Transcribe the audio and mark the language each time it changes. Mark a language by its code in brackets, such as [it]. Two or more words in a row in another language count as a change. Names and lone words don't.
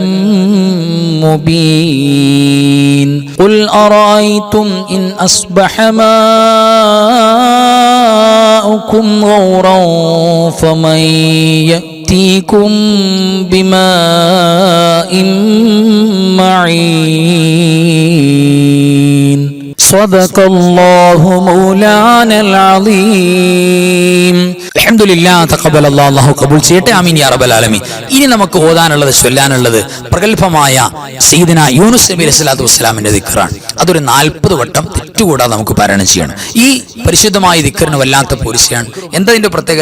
[ar] مبين قل أرأيتم إن أصبح ماؤكم غورا فمن يأتيكم بماء معين صدق الله مولانا العظيم. الحمد لله تقبل الله [ml] അല്ലാഹു ഖബൂൽ ചെയ്യട്ടെ. [ar] آمين يا رب العالمين. [ml] ഇനി നമുക്ക് ഓതാനുള്ളത് ചൊല്ലാനുള്ളത് പ്രഗൽഭമായ സയ്യിദന യൂനുസ് നബി അലൈഹിസ്സലാത്തു വസ്സലാമിന്റെ ദിക്റാണ്. അതൊരു 40 വട്ടം തെറ്റുകൂടാതെ നമുക്ക് പാരായണം ചെയ്യണം. ഈ പരിശുദ്ധമായ ദിക്റിന് വല്ലാത്ത പോരിശയാണ്. എന്തതിന്റെ പ്രത്യേകത?